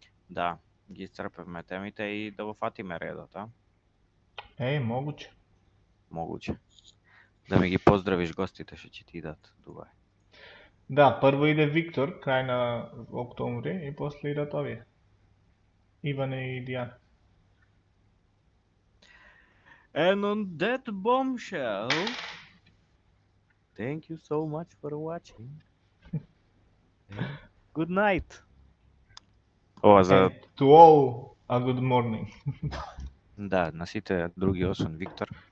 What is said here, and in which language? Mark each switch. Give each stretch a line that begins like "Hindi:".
Macedonian: Да, ги исцрпевме темите и да го фатиме редот, а? Могуче. Могуче. Да ми ги поздравиш гостите што ќе ти идат Дубај. Да, прво иде Виктор, крај на октомври, и после идат овие. Иване и Дијан.
English: And on that bombshell, thank you so much for watching. Good night. And to all a good morning.
Macedonian: Да, на сите други освен Виктор.